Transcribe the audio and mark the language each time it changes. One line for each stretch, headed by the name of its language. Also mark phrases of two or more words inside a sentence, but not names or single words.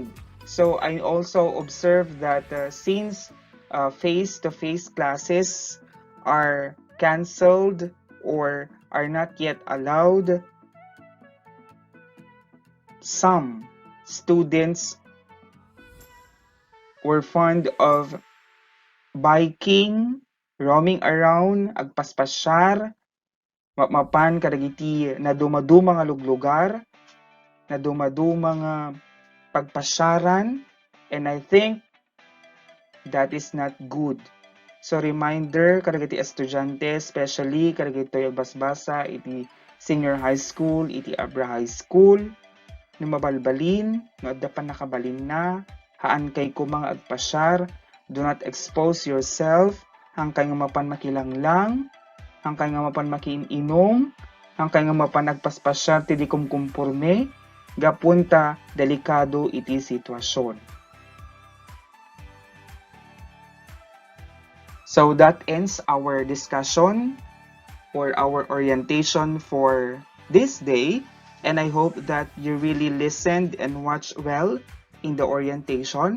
English: So I also observed that since face-to-face classes are canceled or are not yet allowed, some students were fond of biking, roaming around,
Iloko: agpaspasyar, mapan kadagiti na dumaduma nga luglugar, na dumaduma nga pagpasyaran,
English: and I think that is not good. So reminder
Iloko: kadagiti estudyante, especially kadagiti basbasa iti senior high school, iti Abra High School, no mabalbalin, no adda pa nakabalin na, haan kay ko mga agpasyar,
English: do not expose yourself,
Iloko: hang kay nga mapan makilang lang, hangkay nga mapan makiinom, hangkay nga mapan nagpaspasya ti di kumkumpurme, gapunta delikado iti sitwasyon.
English: So that ends our discussion or our orientation for this day, and I hope that you really listened and watched well in the orientation.